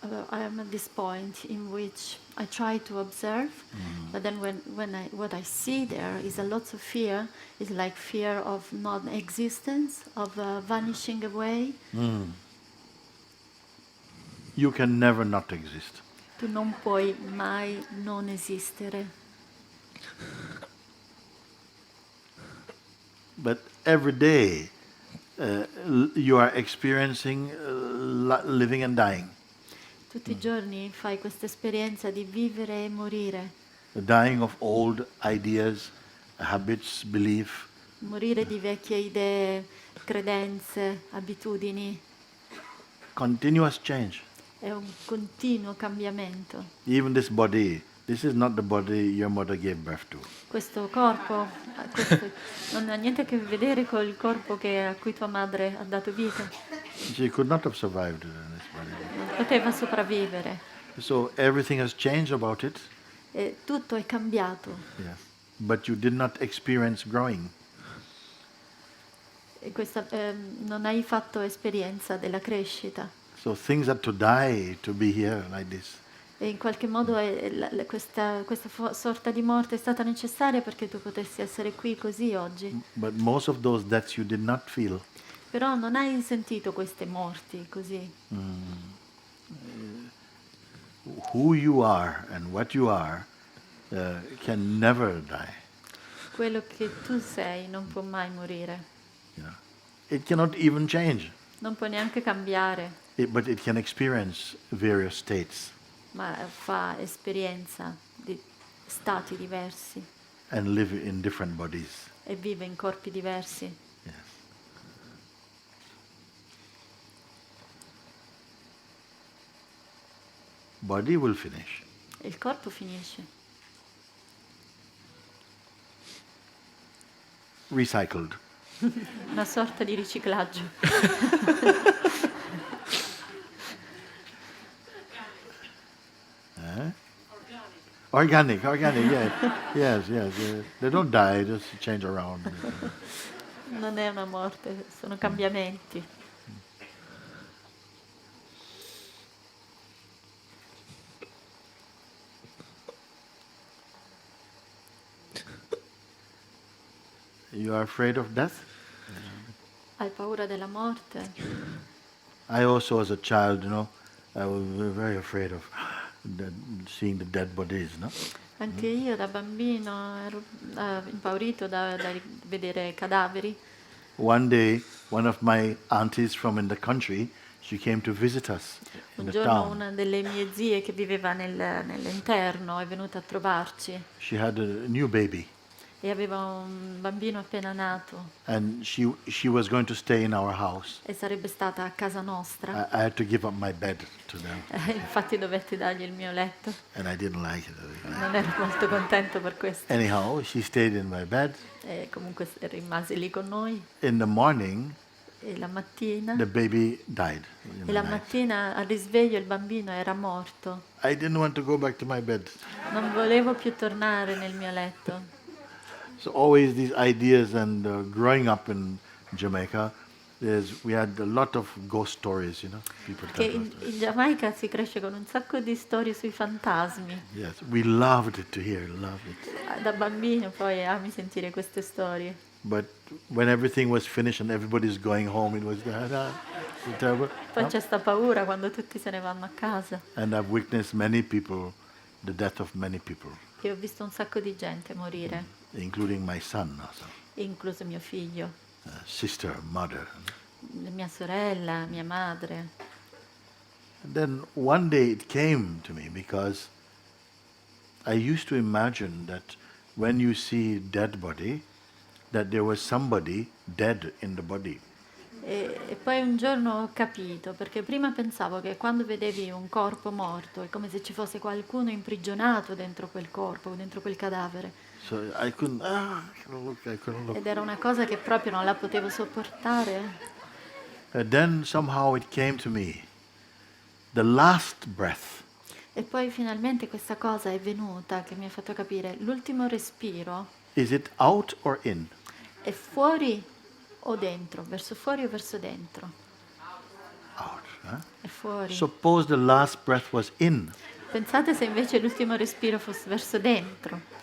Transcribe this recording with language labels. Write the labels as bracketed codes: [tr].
[en] I am at this point in which I try to observe, but then what I see there is a lot of fear. It's like fear of non-existence, of vanishing away. You can never not exist. [it] Tu non puoi mai non esistere. [en] But every day you are experiencing living and dying. [it] Tutti i giorni fai questa esperienza di vivere e morire, [en] The dying of old ideas, habits, belief. [it] morire di vecchie idee, credenze, abitudini. [en] Continuous change. [it] È un continuo cambiamento. [en] Even this body, this is not the body your mother gave birth to. [it] Questo corpo non ha niente a che vedere col corpo a cui tua madre ha dato vita. [en] She could not have survived in this body. [it] Non poteva sopravvivere. [en] So everything has changed about it. [it] E tutto è cambiato. [en] Yes. But you did not experience growing. [it] E non hai fatto esperienza della crescita. [en] So things had to die to be here like this. [it] E in qualche modo questa sorta di morte è stata necessaria perché tu potessi essere qui così oggi. [en] But most of those deaths you did not feel. [it] Però non hai sentito queste morti così. [en] Who you are and what you are can never die. [it] Quello che tu sei non può mai morire. [en] You know? It cannot even change. [it] Non può neanche cambiare, [en] But it can experience various states [it] ma fa esperienza di stati diversi [en] and live in different bodies. [it] e vive in corpi diversi. [en] Yes. Body will finish. [it] E il corpo finisce, [en] Recycled. [it] una sorta di riciclaggio. [en] Organic, yes. Yes. They don't die, just change around. [it] Non è una morte, sono cambiamenti. [en] You are afraid of death? [it] Hai paura della morte? [en] I also, as a child, I was very afraid of seeing the dead bodies, no? [it] Anche io da bambino ero impaurito da vedere cadaveri. [en] One day, one of my aunties from in the country, she came to visit us in the [it] giorno [en] town. [it] una delle mie zie che viveva nell'interno è venuta a trovarci [en] She had a new baby, [it] e aveva un bambino appena nato [en] and she was going to stay in our house. [it] e sarebbe stata a casa nostra. [en] I had to give up my bed to them, [it] Infatti dovetti dargli il mio letto. [en] and I didn't like it. [it] Non ero molto contento per questo. [en] Anyhow, she stayed in my bed. [it] E comunque rimase lì con noi [en] In the morning, [it] e la mattina, [en] the baby died. In [it] e [en] the [it] la [en] night. [it] mattina al risveglio il bambino era morto. [en] I didn't want to go back to my bed. [it] Non volevo più tornare nel mio letto. [en] So always these ideas, and growing up in Jamaica, we had a lot of ghost stories, people [it] Che [en] tell in, us. [it] in Giamaica si cresce con un sacco di storie sui fantasmi. [en] Yes, we loved it to hear, loved it. [it] Da bambino poi ami sentire queste storie. [en] But when everything was finished and everybody's going home, it was terrible. [it] Poi c'è sta paura quando tutti se ne vanno a casa. [en] And I've witnessed many people, the death of many people, [it] E ho visto un sacco di gente morire, [en] including my son also, [it] incluso mio figlio, [en] sister, mother. [it] mia sorella, mia madre. [en] And then one day it came to me because I used to imagine that when you see dead body, that there was somebody dead in the body. [it] E poi un giorno ho capito, perché prima pensavo che quando vedevi un corpo morto è come se ci fosse qualcuno imprigionato dentro quel corpo, dentro quel cadavere. [en] So I couldn't look, I couldn't look. [it] Ed era una cosa che proprio non la potevo sopportare. [en] And then somehow it came to me, the last breath [it] E poi finalmente questa cosa è venuta che mi ha fatto capire, l'ultimo respiro [en] is it out or in? [it] è fuori o dentro, verso fuori o verso dentro? [en] Out. Huh? [it] È fuori. [en] Suppose the last breath was in. [it] Pensate se invece l'ultimo respiro fosse verso dentro.